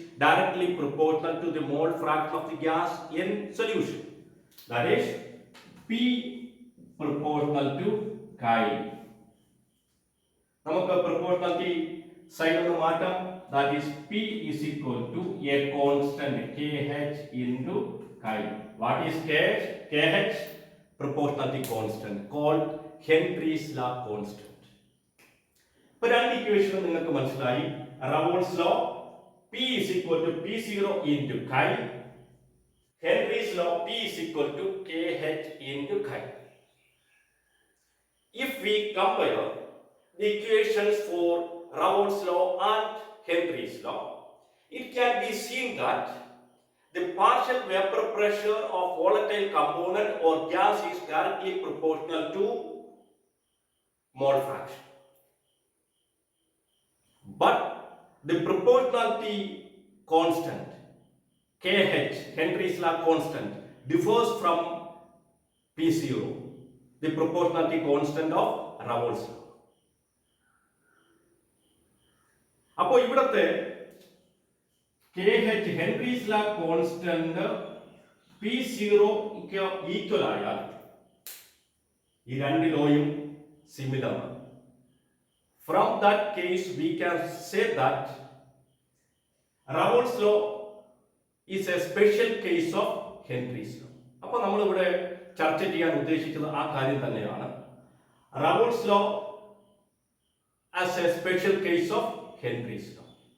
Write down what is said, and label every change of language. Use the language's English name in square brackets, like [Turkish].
[English] directly proportional to the mole fraction of the gas in solution. That is P proportional to chi. [Malayalam] നമുക്ക് [English] proportionality sign [Malayalam] ഒന്ന് മാറ്റാം. [English] That is P is equal to a constant KH into chi. What is KH? KH proportionality constant called Henry's law constant. [Malayalam] ഇപ്പോൾ രണ്ട് equation നിങ്ങൾക്ക് മനസ്സിലായി. [English] Raoult's law P is equal to P0 into chi. Henry's law P is equal to KH into chi. If we compare the equations for Raoult's law and Henry's law, it can be seen that the partial vapor pressure of volatile component or gas is directly proportional to mole fraction. But the proportionality constant KH, Henry's law constant, differs from P0, the proportionality constant of Raoult's law. [Malayalam] അപ്പോൾ ഇവിടത്തെ KH Henry's ലാ constant P0 equal ആയാൽ ഈ രണ്ട് ലോയും similar ആണ്. [English] From that case we can say that Raoult's law is a special case of Henry's law. [Malayalam] അപ്പോൾ നമ്മൾ ഇവിടെ ചർച്ച ചെയ്യാൻ ഉദ്ദേശിച്ചത് ആ കാര്യം തന്നെയാണ്. [English] Raoult's law as a special case of Henry's law.